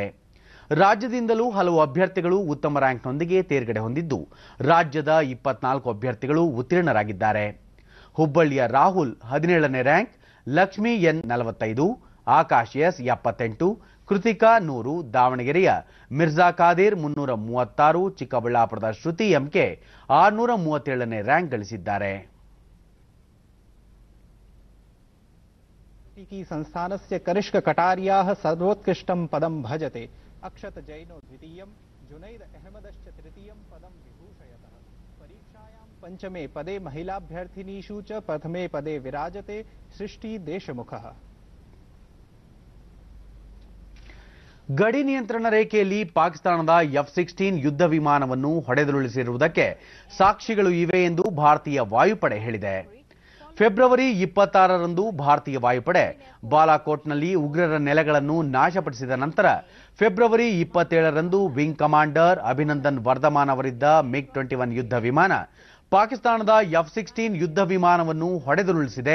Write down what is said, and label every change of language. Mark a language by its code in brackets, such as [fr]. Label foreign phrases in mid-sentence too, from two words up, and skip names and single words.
[kn] ರಾಜ್ಯದಿಂದಲೂ ಹಲವು ಅಭ್ಯರ್ಥಿಗಳು ಉತ್ತಮ ರ್ಯಾಂಕ್ನೊಂದಿಗೆ ತೇರ್ಗಡೆ ಹೊಂದಿದ್ದು, ರಾಜ್ಯದ 24 ಅಭ್ಯರ್ಥಿಗಳು ಉತ್ತೀರ್ಣರಾಗಿದ್ದಾರೆ. ಹುಬ್ಬಳ್ಳಿಯ ರಾಹುಲ್ 17ನೇ ರ್ಯಾಂಕ್, ಲಕ್ಷ್ಮಿ ಎನ್ 45, ಆಕಾಶ್ ಎಸ್ 78, ಕೃತಿಕಾ 100, ದಾವಣಗೆರೆಯ ಮಿರ್ಜಾ ಖಾದಿರ್ 336, ಚಿಕ್ಕಬಳ್ಳಾಪುರದ ಶ್ರುತಿ ಎಂಕೆ 637ನೇ ರ್ಯಾಂಕ್ ಗಳಿಸಿದ್ದಾರೆ. [sa] संस्थानस्य कनिष्क कटारियाः सर्वोत्कृष्टं पदं भजते. अक्षत जैनो द्वितीयं, जुनैद अहमदश्च तृतीयं पदं विभूषयतः. परीक्षायां पंचमे पदे महिलाभ्यर्थिनीषु च प्रथमे पदे विराजते सृष्टि देशमुखः. [kn] ಗಡಿ ನಿಯಂತ್ರಣ ರೇಖೆಯಲ್ಲಿ ಪಾಕಿಸ್ತಾನದ F-16 ಯುದ್ಧ ವಿಮಾನವನ್ನು ಹೊಡೆದುರುಳಿಸಿರುವುದಕ್ಕೆ ಸಾಕ್ಷಿಗಳು ಇವೆ ಎಂದು ಭಾರತೀಯ ವಾಯುಪಡೆ ಹೇಳಿದೆ. ಫೆಬ್ರವರಿ 26ರಂದು ಭಾರತೀಯ ವಾಯುಪಡೆ ಬಾಲಾಕೋಟ್ನಲ್ಲಿ ಉಗ್ರರ ನೆಲೆಗಳನ್ನು ನಾಶಪಡಿಸಿದ ನಂತರ ಫೆಬ್ರವರಿ 27ರಂದು ವಿಂಗ್ ಕಮಾಂಡರ್ ಅಭಿನಂದನ್ ವರ್ಧಮಾನ್ ಅವರಿದ್ದ MiG-21 ಯುದ್ಧ ವಿಮಾನ ಪಾಕಿಸ್ತಾನದ F-16 ಯುದ್ಧ ವಿಮಾನವನ್ನು ಹೊಡೆದುರುಳಿಸಿದೆ.